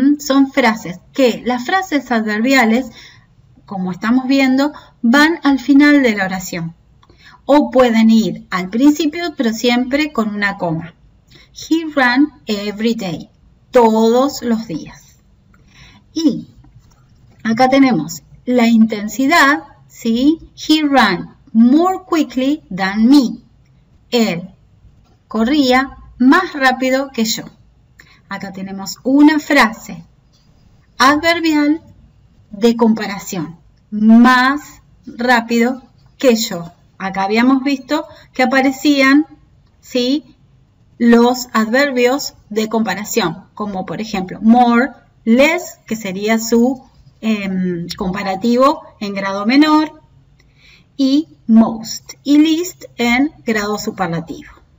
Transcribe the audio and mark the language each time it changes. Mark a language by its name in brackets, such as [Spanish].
[Spanish] Son frases que las frases adverbiales, como estamos viendo, van al final de la oración. O pueden ir al principio, pero siempre con una coma. [English] He ran every day, [Spanish] todos los días. Y acá tenemos la intensidad, ¿sí? [English] He ran more quickly than me. [Spanish] Él corría más rápido que yo. Acá tenemos una frase adverbial de comparación. Más rápido que yo. Acá habíamos visto que aparecían, ¿sí?, los adverbios de comparación, como por ejemplo more, less, que sería su comparativo en grado menor, y most y least en grado superlativo.